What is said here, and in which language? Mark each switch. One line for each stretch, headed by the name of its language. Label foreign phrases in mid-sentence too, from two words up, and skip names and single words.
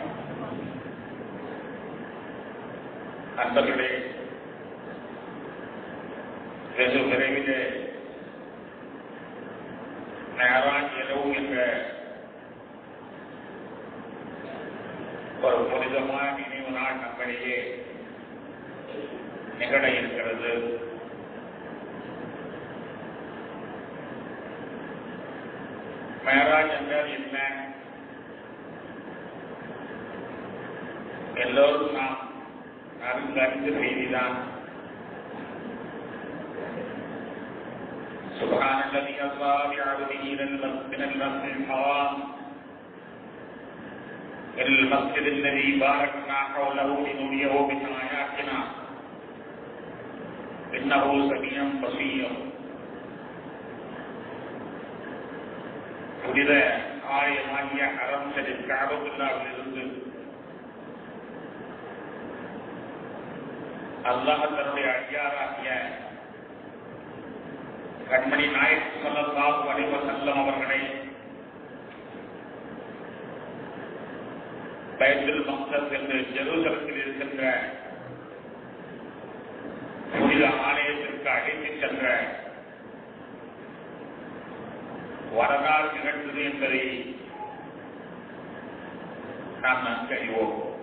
Tamil: நண்பர்களே, வெகு விரைவிலே மேராஜ் இரவு என்ற ஒரு புனிதமான நினைவு நாள் நம்மிடையே நிகழ இருக்கிறது. மேராஜ் என்றால் என்ன? எல்லோரும் நாம் அறிந்த செய்திதான்.
Arabic: سبحان الذي أسرى بعبده من المسجد الحرام إلى المسجد الذي باركنا حوله لنريه من آياتنا إنه سميع بصير.
Tamil: புனித ஆலயமாகிய ஹரம் ஷரீஃப் கஅபத்துல்லாஹ்விலிருந்து அல்லாஹ் தன்னுடைய அடியாராகிய கண்மணி நாயகம்
Arabic: صلى الله عليه وسلم
Tamil: அவர்களை பைத்துல் மக்தஸ் என்று ஜெருசலத்தில் இருக்கின்ற புனித ஆலயத்திற்கு அழைத்துச் சென்ற வரலாறு நிகழ்ந்தது என்பதை நாம் நன்கு அறிவோம்.